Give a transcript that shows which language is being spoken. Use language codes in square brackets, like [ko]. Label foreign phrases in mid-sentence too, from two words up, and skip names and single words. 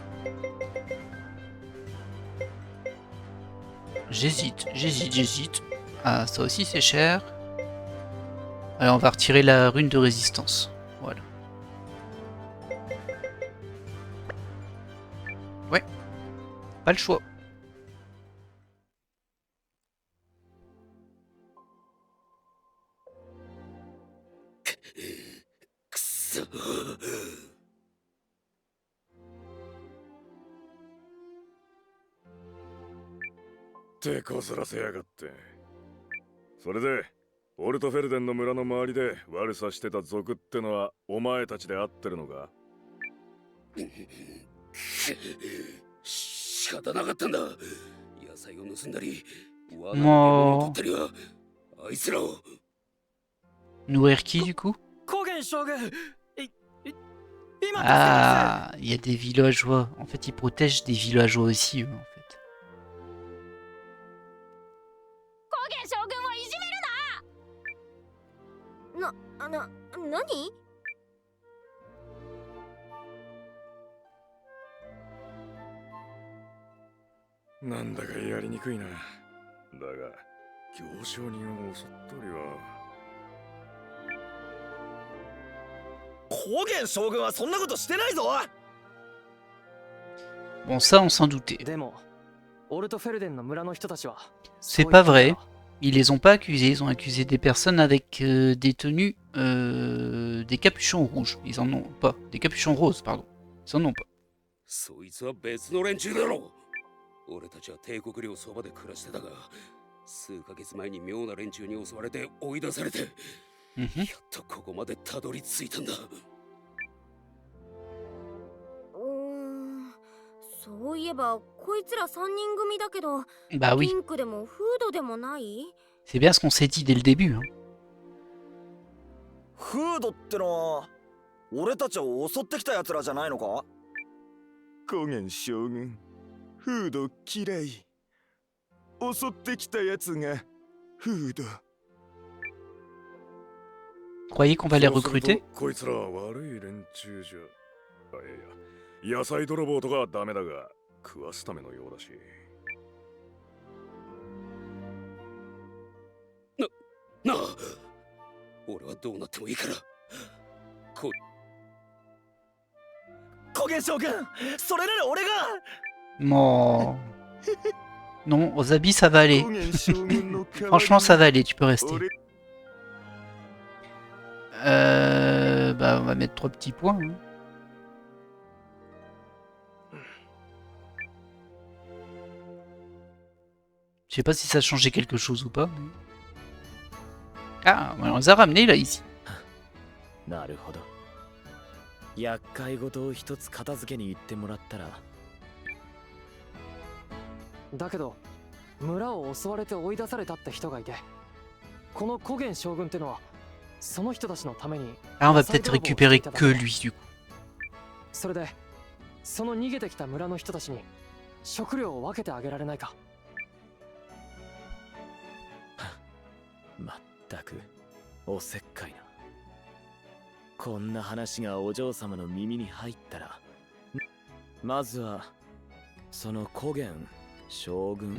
[fr] J'hésite. Ah, ça aussi c'est cher. Alors on va retirer la rune de résistance. Voilà. Ouais. Pas le choix. [ja] くそ。手こずらせやがって。それでオルトフェルデンの村の周りで悪さしてた族ってのはお前たちで合ってるのか？仕方なかったんだ。野菜を盗んだり、罠もうを取ったりはあいつらを。 [fr] Nourrir qui du coup? [ja] 高原将軍今 [fr] Ah, il y a des villageois. En fait, ils protègent des villageois aussi, eux, en fait. [ja] 高原将軍をいじめるな。何？なんだかやりにくいな。だが行商人を襲ったりは。高原将軍はそんなことしてないぞ。 [fr] Bon, ça, on s'en doutait. [ja] でも、オルトフェルデンの村の人たちは [fr] C'est pas vrai. Ils les ont pas accusés. Ils ont accusé des personnes avec des tenues, des capuchons rouges. Ils en ont pas. Des capuchons roses, pardon. Ils en ont pas. [ja] そいつは別の連中だろう。俺たちは帝国領そばで暮らしてたが、数ヶ月前に妙な連中に襲われて追い出されて、 Mhm. やっとここまでたどり着いたんだ。そういえばこいつら3人組だけど、 [fr] Bah [ja] ピ [fr] oui. [ja] ンクでもフードでもない？ [fr] C'est bien ce qu'on s'est dit dès le début. Hein. [ja] フードってのは俺たちを襲ってきたやつらじゃないのか？高原将軍、フード嫌い。襲ってきたやつがフード。 [fr] Croyez qu'on va les [ja] そうすると [fr] recruter? [ja] こいつらは悪い連中じゃ。いや、野菜泥棒とかはダメだが、食わすためのようだし。なあ、俺はどうなってもいいから。高原将軍、それなら俺が。 [fr] Non. Non, aux habits, ça va aller. [ja] 高原将軍の代わりに [fr] Franchement, ça va aller. Tu peux rester. [ja] 俺 [fr] Bah, on va mettre 3 petits points. Hein. Je sais pas si ça a changé quelque chose ou pas. Mais... Ah, on les a ramenés là, ici. [ja] なるほど。厄介事を一つ片付けに行ってもらったら。だけど、村を襲われて追い出されたって人がいて、この古元将軍ってのは、その人たちのために。 [fr] Ah, on va peut-être récupérer que lui, du coup. [ja] それで、その逃げてきた村の人たちに食料を分けてあげられないか。まったく、おせっかいな。こんな話がお嬢様の耳に入ったら、まずはその古元将軍